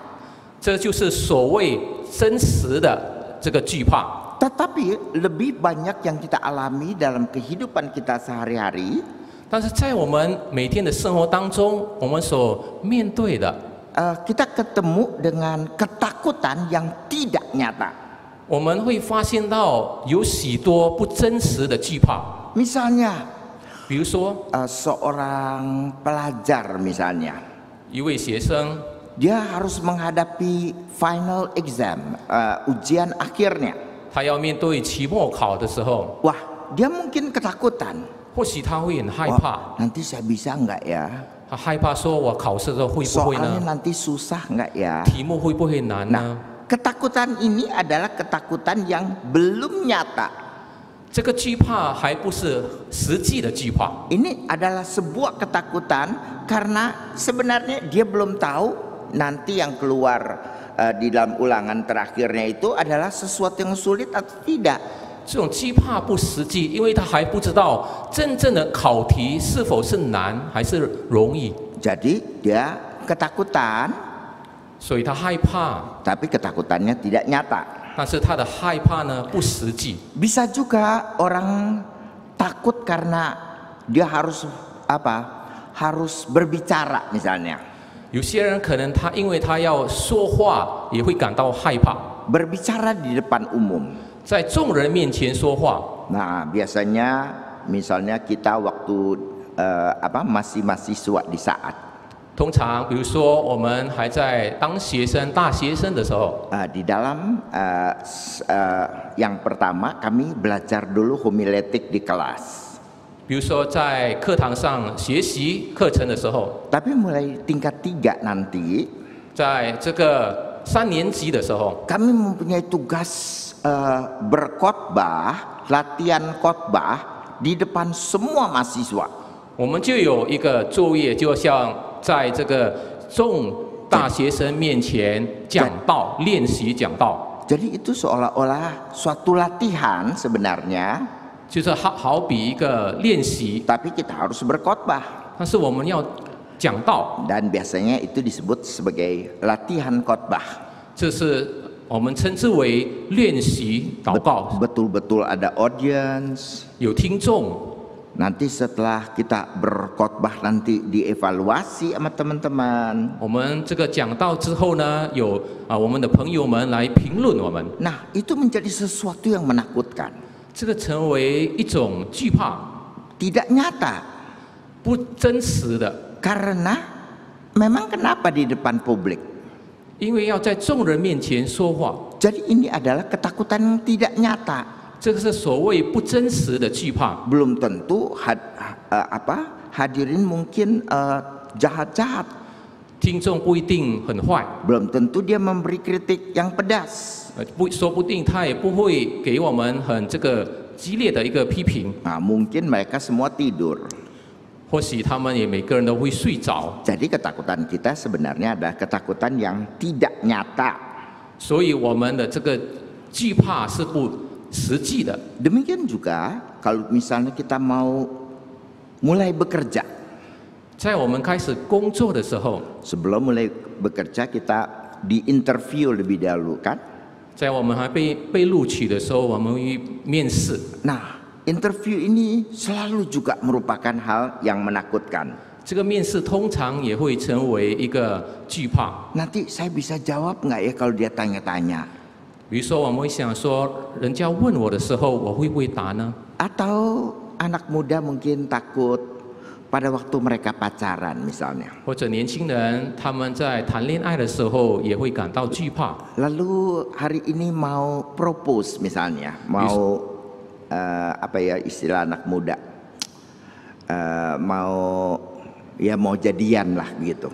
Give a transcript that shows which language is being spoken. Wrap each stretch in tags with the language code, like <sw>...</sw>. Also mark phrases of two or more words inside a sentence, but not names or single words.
<zh>这就是所谓真实的这个惧怕。</zh> <id>Tetapi lebih banyak yang kita alami dalam kehidupan kita sehari-hari.</id> <zh>但是在我们每天的生活当中，我们所面对的，</zh> <id>Kita ketemu dengan ketakutan yang tidak nyata.</id> <zh>我们会发现到有许多不真实的惧怕。</zh> <id>Misalnya</id> <zh>比如说，</zh> <id>seorang pelajar misalnya,</id> <zh>一位学生</zh> <id>dia harus menghadapi</id> <en>final exam,</en> <id>ujian akhirnya.</id> <zh>他要面对期末考的时候，</zh> <id>Wah, dia mungkin ketakutan.</id> <zh>或许他会很害</zh> <id>Wah,</id> <zh>怕，</zh> <id>nanti saya bisa nggak ya?</id> <zh>他害怕说我考试的时候会不会</zh> <id>Soalnya</id> <zh>呢？</zh> <id>nanti susah nggak ya?</id> <zh>题目会不会难呢？</zh> <id>Nah, ketakutan ini adalah ketakutan yang belum nyata.</id> <zh>这个惧怕还不是实际的惧怕，</zh> <id>Ini adalah sebuah ketakutan karena sebenarnya dia belum tahu nanti yang keluar di dalam ulangan terakhirnya itu adalah sesuatu yang sulit atau tidak.</id> <zh>这种惧怕不实际，因为他还不知道真正的考题是否是难还是容易，</zh> <id>Jadi dia ketakutan,</id> <zh>所以他害怕，</zh> <id>tapi ketakutannya tidak nyata.</id> <zh>但是他的害怕呢不实际。</zh> <id>Bisa juga orang takut karena dia harus harus berbicara misalnya.</id> <zh>有些人可能他因为他要说话，也会感到害怕，</zh> <id>Berbicara di depan umum.</id> <zh>在众人面前说话。</zh> <id>Nah, biasanya misalnya kita waktu masih mahasiswa di saat</id> <zh>通常，比如说我们还在当学生、大学生的时候，</zh> <id>di dalam yang pertama kami belajar dulu homiletik di kelas.</id> <zh>比如说在课堂上学习课程的时候，</zh> <id>Tapi mulai tingkat 3 nanti</id> <zh>在这个3年级的时候，</zh> <id>kami mempunyai tugas berkhotbah, latihan khotbah di depan semua mahasiswa.</id> <zh>我们就有一个作业，就像在这个众大学生面前讲道，练习讲道，</zh> <id>Jadi itu seolah-olah suatu latihan sebenarnya,</id> <zh>就是好比一个练习，</zh> <id>tapi kita harus berkhotbah.</id> <zh>但是我们要讲道，</zh> <id>Dan biasanya itu disebut sebagai latihan khotbah.</id> <zh>这是我们称之为练习祷告，</zh> <id>Betul-betul ada audience.</id> <zh>有听众。</zh> <id>Nanti setelah kita berkhotbah nanti dievaluasi sama teman-teman.</id> <zh>我们这个讲道之后呢，有我们的朋友们来评论我们，</zh> <id>Nah, itu menjadi sesuatu yang menakutkan.</id> <zh>这个成为一种惧怕，</zh> <id>Tidak nyata.</id> <zh>不真实的，</zh> <id>Karena memang kenapa di depan publik?</id> <zh>因为要在众人面前说话，</zh> <id>Jadi ini adalah ketakutan yang tidak nyata.</id> <zh>这个是所谓不真实的惧怕。</zh> <id>Belum tentu hadirin mungkin jahat-jahat.</id> <zh>听众不一定很坏，</zh> <id>Belum tentu dia memberi kritik yang pedas.</id> <zh>说不定他也不会给我们很这个激烈的一个批评，</zh> <id>Nah, mungkin mereka semua tidur.</id> <zh>或许他们也每个人都会睡着。</zh> <id>Jadi ketakutan kita sebenarnya adalah ketakutan yang tidak nyata.</id> <zh>所以我们的这个惧怕是不实际的。</zh> <id>Demikian juga kalau misalnya kita mau mulai bekerja.</id> <zh>在我们开始工作的时候，</zh> <id>Sebelum mulai bekerja kita di interview lebih dahulu kan?</id> <zh>在我们还被录取的时候，我们会面试。</zh> <id>Nah, interview ini selalu juga merupakan hal yang menakutkan.</id> <zh>这个面试通常也会成为一个惧怕。</zh> <id>Nanti saya bisa jawab nggak ya kalau dia tanya-tanya?</id> <zh>比如说，我们会想说，人家问我的时候，我会不会答呢？</zh> <id>Atau anak muda mungkin takut pada waktu mereka pacaran misalnya.</id> <zh>或者年轻人他们在谈恋爱的时候也会感到惧怕。</zh> <id>Lalu hari ini mau propose misalnya, mau apa ya istilah anak muda, mau jadian lah gitu.</id>